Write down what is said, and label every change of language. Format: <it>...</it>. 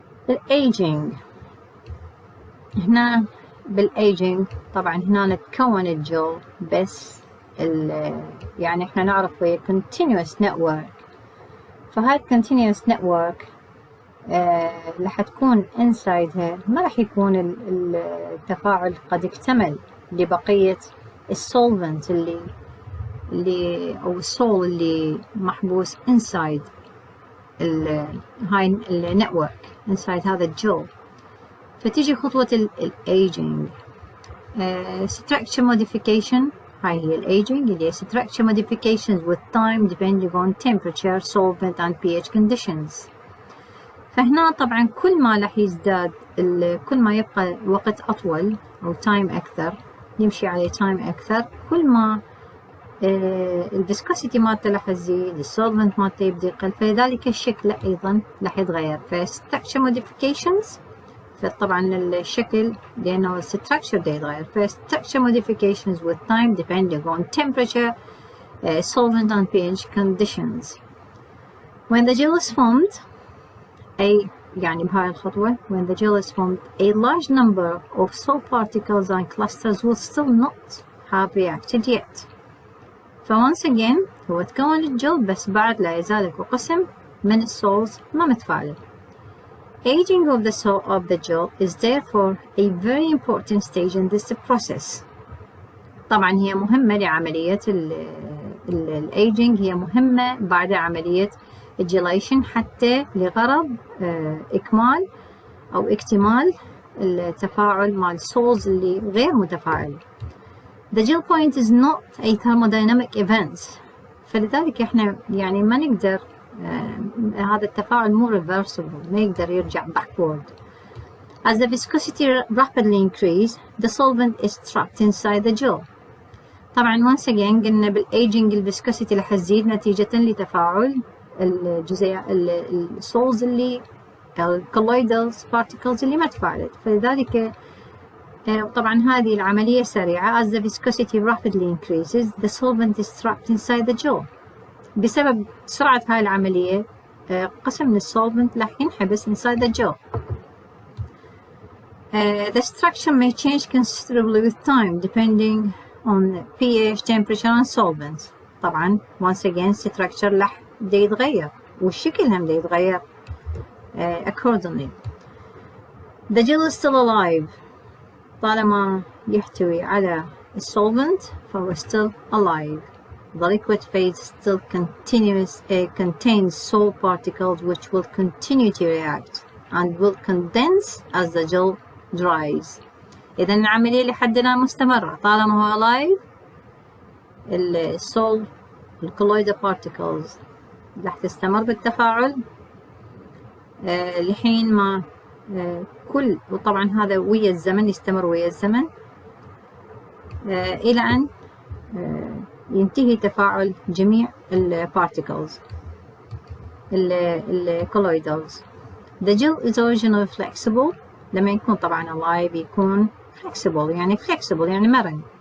<ar>الايجينج هنا بالايجينج طبعا هنا نتكون الجل بس يعني احنا نعرف هي continuous network، فهاي continuous network راح تكون انسايدها ما راح يكون التفاعل قد اكتمل لبقية السولفنت اللي أو السول اللي محبوس inside هاي النتورك inside هذا الجل. فتيجي خطوة الايجينج.</ar> <en>structure modification،</en> <ar>هاي هي الايجينج اللي هي</ar> <en>structure modifications with time depending on temperature, solvent and pH conditions.</en> <ar>فهنا طبعا كل ما راح يزداد كل ما يبقى وقت أطول أو تايم أكثر، يمشي عليه تايم أكثر، كل ما الفيسكوسيتي مالته راح تزيد، السولفنت مالته يبدأ يقل، فلذلك الشكل أيضا راح يتغير.</ar> <en>فstructure modifications،</en> <ar>فطبعا الشكل لأنه</ar> <en>structure دا يتغير، فstructure modifications with time depending on temperature, solvent and pH conditions. When the gel is formed،</en> <ar>أي يعني بهاي الخطوة</ar> <en>when the gel is formed a large number of salt particles and clusters will still not have reacted yet.</en> <ar>once again هو تكون الجل بس بعد لا يزال اكو قسم من السولز ما متفاعلة.</ar> <en>Aging of the gel is therefore a very important stage in this process.</en> <ar>طبعا هي مهمة لعملية الايجينج، هي مهمة بعد عملية الجيليشن حتى لغرض إكمال أو اكتمال التفاعل مع السولز اللي غير متفاعل.</ar> <en>The gel point is not a thermodynamic event،</en> <ar>فلذلك احنا يعني ما نقدر هذا التفاعل مو reversible، ما يقدر يرجع backward.</ar> <en>As the viscosity rapidly increases, the solvent is trapped inside the gel.</en> <ar>طبعا once again قلنا بالايجينج الفيسكوسيتي راح تزيد نتيجة لتفاعل السولز اللي الكولويدال بارتيكلز اللي ما تفاعلت، فلذلك طبعا هذه العملية سريعة.</ar> <en>As the viscosity rapidly increases, the solvent is trapped inside the gel.</en> <ar>بسبب سرعة هاي العملية قسم من السولفنت راح ينحبس inside the gel.</ar> <en>The structure may change considerably with time depending on pH, temperature and solvents.</en> <ar>طبعا once again structure راح يتغير والشكل هم يتغير accordingly.</ar> <en>The gel is still alive</en> <ar>طالما يحتوي على السولفنت فهو</ar> <en>still alive. The liquid phase still contains salt particles which will continue to react and will condense as the gel dries.</en> <ar>إذا العملية لحد الآن مستمرة طالما هو alive. السول الكولويدال particles راح تستمر بالتفاعل لحين ما كل، وطبعا هذا ويا الزمن يستمر ويا الزمن إلى أن ينتهي تفاعل جميع البارتيكلز الكولويدالز.</ar> <en>The gel is originally flexible.</en> <ar>لما يكون طبعا alive يكون flexible يعني مرن.</ar>